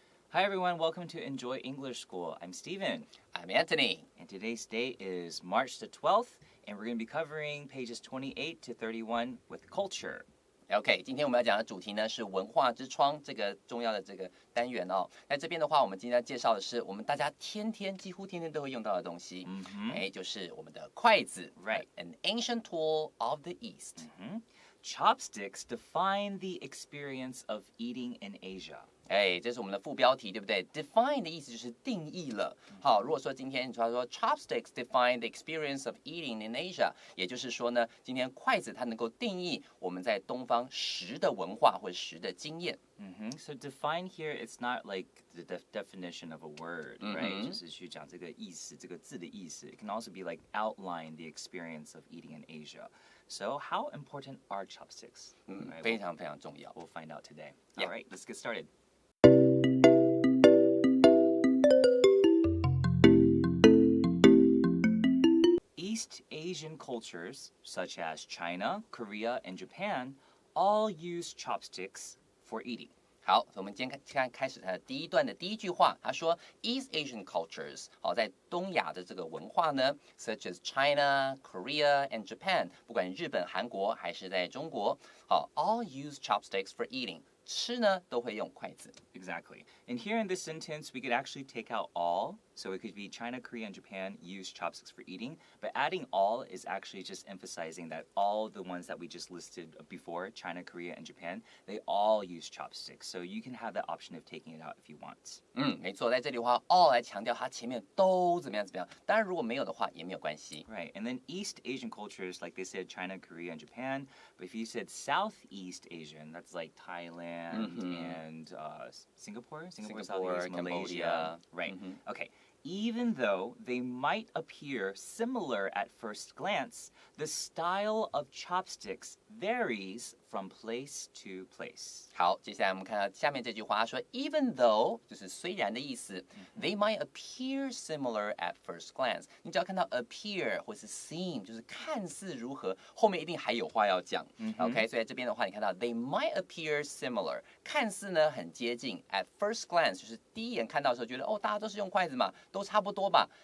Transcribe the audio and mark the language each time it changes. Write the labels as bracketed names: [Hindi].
[English] Hi everyone, welcome to Enjoy English School. I'm Stephen. I'm Anthony. And today's date is March the 12th, and we're going to be covering pages 28 to 31 with culture. [Chinese] OK， 今天我们要讲的主题呢是文化之窗这个重要的这个单元哦。在这边的话，我们今天要介绍的是我们大家几乎天天都会用到的东西，就是我们的筷子 [English] Right. An ancient tool of the East. Chopsticks define the experience of eating in Asia. [Chinese] 这是我们的副标题，对不对 ？Define 的意思就是定义了。好，如果说今天你说 [English] chopsticks define the experience of eating in Asia， [Chinese] 也就是说呢，今天筷子它能够定义我们在东方食的文化或者食的经验。 [English] So define here, it's not like the definition of a word, right? [Chinese] 就是去讲这个意思，这个字的意思。 [English] It can also be like outline the experience of eating in Asia. So how important are chopsticks? [Chinese] 非常非常重要。 [English] We'll find out today. Yeah. All right, let's get started. East Asian cultures, such as China, Korea, and Japan, all use chopsticks for eating. [Chinese] 好，我们今天开始它的第一段的第一句话，他说 [English] East Asian cultures， [Chinese] 好，在东亚的这个文化呢 ， [English] such as China, Korea and Japan， [Chinese] 不管日本、韩国还是在中国，好 ， [English] all use chopsticks for eating。 [Chinese] 吃呢都会用筷子。 [English] Exactly. And here in this sentence, we could actually take out all. So it could be China, Korea, and Japan use chopsticks for eating. But adding all is actually just emphasizing that all the ones that we just listed before, China, Korea, and Japan, they all use chopsticks. So you can have the option of taking it out if you want. [Chinese] 没错，在这里的话 all 来强调它前面都怎么样。当然如果没有的话也没有关系。 [English] Right. And then East Asian cultures, like they said, China, Korea, and Japan. But if you said Southeast Asian, that's like Thailand and Singapore, Southeast, Cambodia. Right. Okay. Even though they might appear similar at first glance, the style of chopsticks varies from place to place. [Chinese] 好，接下来我们看到下面这句话，他说 even though 就是虽然的意思， [English] they might appear similar at first glance。 [Chinese] 你只要看到 appear 或是 seem， 就是看似如何，后面一定还有话要讲。 OK， 所以在这边的话，你看到 [English] they might appear similar， [Chinese] 看似呢很接近 [English] at first glance， [Chinese] 就是第一眼看到的时候觉得大家都是用筷子嘛，都差不多吧。